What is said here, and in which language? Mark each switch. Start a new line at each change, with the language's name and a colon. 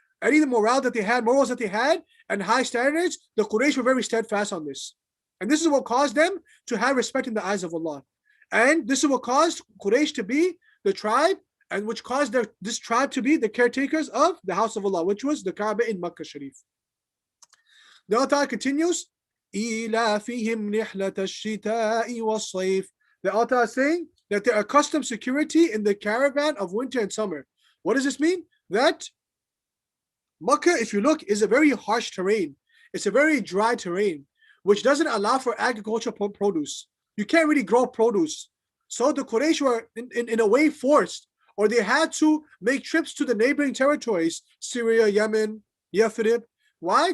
English: Any of the morale that they had, morals that they had, and high standards, the Quraysh were very steadfast on this. And this is what caused them to have respect in the eyes of Allah. And this is what caused Quraysh to be the tribe, and which caused this tribe to be the caretakers of the house of Allah, which was the Kaaba in Makkah Sharif. The Allah continues,
Arabic: إِيلَافِهِمْ رِحْلَةَ الشِّتَاءِ وَالصَّيْفِ.
English: The Allah is saying that they accustomed security in the caravan of winter and summer. What does this mean? That Makkah, if you look, is a very harsh terrain. It's a very dry terrain, which doesn't allow for agricultural produce. You can't really grow produce. So the Quraysh were in a way forced, or they had to make trips to the neighboring territories, Syria, Yemen, Yathrib. Why?